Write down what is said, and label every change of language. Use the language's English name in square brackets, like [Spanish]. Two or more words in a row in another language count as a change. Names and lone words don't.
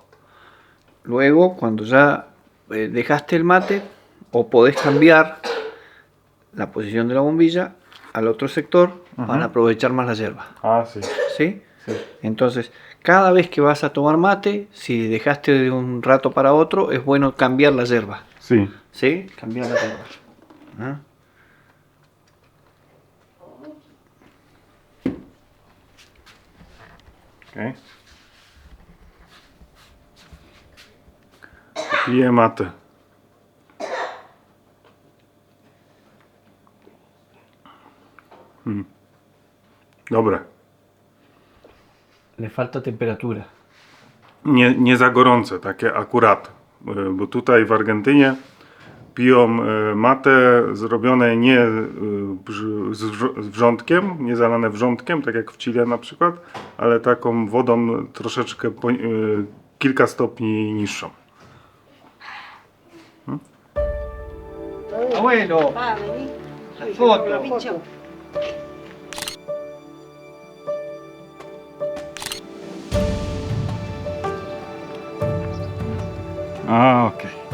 [Spanish] Luego, cuando ya dejaste el mate, o podés cambiar la posición de la bombilla al otro sector para aprovechar más la hierba. Ah, sí. ¿Sí? Sí. Entonces, cada vez que vas a tomar mate, si dejaste de un rato para otro, es bueno cambiar la yerba. Sí. ¿Sí? Cambiar la yerba. ¿Ah? Okay. [Polish] Piję matę. Dobre. [Spanish] Le falta temperatura. [Polish] Nie za gorące, takie akurat. Bo tutaj w Argentynie piją matę zrobione nie z wrzątkiem, nie zalane wrzątkiem, tak jak w Chile na przykład, ale taką wodą troszeczkę kilka stopni niższą. [Spanish] Abuelo, Va, vení. foto. Pincho. Okej.